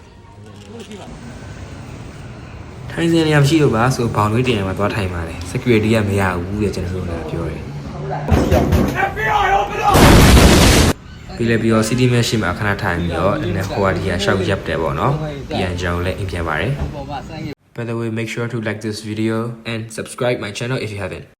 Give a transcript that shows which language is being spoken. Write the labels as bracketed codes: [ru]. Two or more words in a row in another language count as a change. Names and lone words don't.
[my] ထိုင်စင်နေရာမရှိတော့ပါဆိုဘောင်လေးတင်ရမှာသွားထိုင်ပါတယ် security ကမရဘူးတဲ့ကျွန်တော်တို့လည်းပြောတယ် ပြီးလည်းပြီးတော့ [en] city match [my] ရှိမှာခဏထိုင်ပြီးတော့နည်းနည်းဟိုဟာဒီဟာရှောက်ရပ်တယ်ပေါ့နော်ပြန်ကျွန်တော်လည်းအိမ်ပြန်ပါတယ် [en] By the way, make sure to like this video and subscribe my channel if you haven't.